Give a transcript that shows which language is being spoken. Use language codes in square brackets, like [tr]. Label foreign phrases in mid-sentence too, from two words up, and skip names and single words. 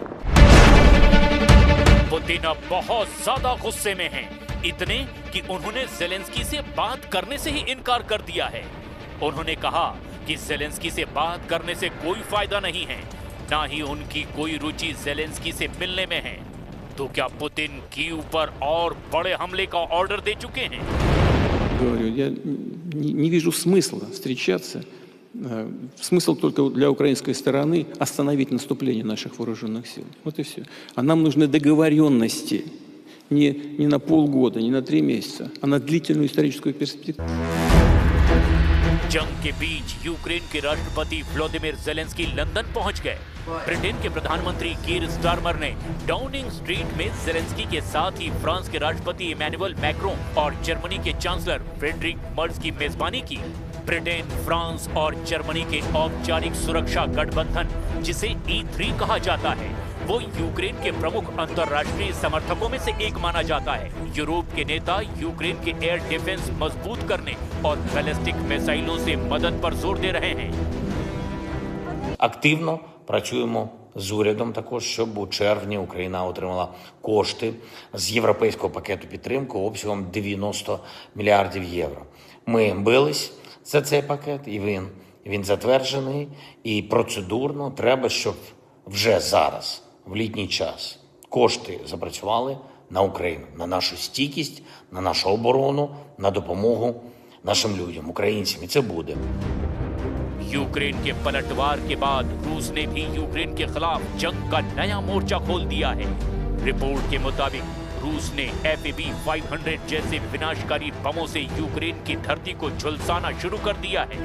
[hi] पुतिन अब बहुत ज्यादा गुस्से में हैं, इतने कि उन्होंने ज़ेलेंस्की से बात करने से ही इनकार कर दिया है। उन्होंने कहा कि ज़ेलेंस्की से बात करने से कोई फायदा नहीं है, ना ही उनकी कोई रुचि ज़ेलेंस्की से मिलने में है। तो क्या पुतिन कीव पर और बड़े हमले का ऑर्डर दे चुके हैं? [ru] Говорю, я не вижу смысла встречаться. Смысл только для украинской стороны остановить наступление наших вооруженных сил. Вот и все. А нам нужны договоренности не на полгода, не на 3 месяца, а на длительную историческую перспективу. [hi] जंग के बीच यूक्रेन के राष्ट्रपति व्लादिमीर ज़ेलेंस्की लंदन पहुंच गए। ब्रिटेन के प्रधानमंत्री कीर स्टारमर ने डाउनिंग स्ट्रीट में ज़ेलेंस्की के साथ ही फ्रांस के राष्ट्रपति इमैनुअल मैक्रों और जर्मनी के चांसलर फ्रेडरिक मर्ज की मेजबानी की। ब्रिटेन, फ्रांस और जर्मनी के औपचारिक सुरक्षा गठबंधन, जिसे E3 कहा जाता है, वो यूक्रेन के प्रमुख अंतर्राष्ट्रीय समर्थकों में से एक माना जाता है। यूरोप के नेता यूक्रेन के [en] air defence [hi] मजबूत करने और [en] ballistic missiles [hi] से मदद पर जोर दे रहे हैं। [uk] Активно працюємо з урядом також, щоб у червні Україна отримала кошти з європейського пакету підтримки обсягом 90 мільярдів євро. Ми бились за цей пакет, і він затверджений, і процедурно треба, щоб вже зараз, в літній час, кошти запрацювали на Україну, на нашу стійкість, на нашу оборону, на допомогу нашим людям, українцям. І це буде. [hi] यूक्रेन के पलटवार के बाद रूस ने भी यूक्रेन के खिलाफ जंग का नया मोर्चा खोल दिया है। रिपोर्ट के मुताबिक रूस ने FAB-500 जैसे विनाशकारी बमों से यूक्रेन की धरती को झुलसाना शुरू कर दिया है।